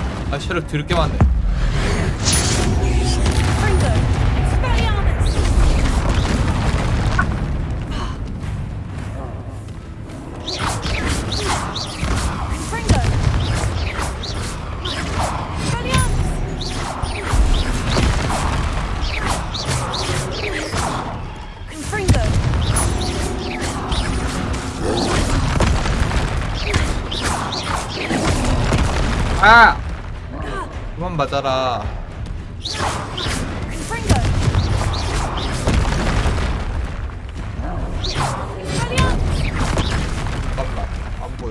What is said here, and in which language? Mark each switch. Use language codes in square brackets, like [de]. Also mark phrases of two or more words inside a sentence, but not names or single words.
[ko] 아 쉐를 드럽게 많네. Fringo, Expelliarmus! Fringo! Expelliarmus! Fringo! 아! 그만 맞아라. Fringo! 잠깐만 안 보여.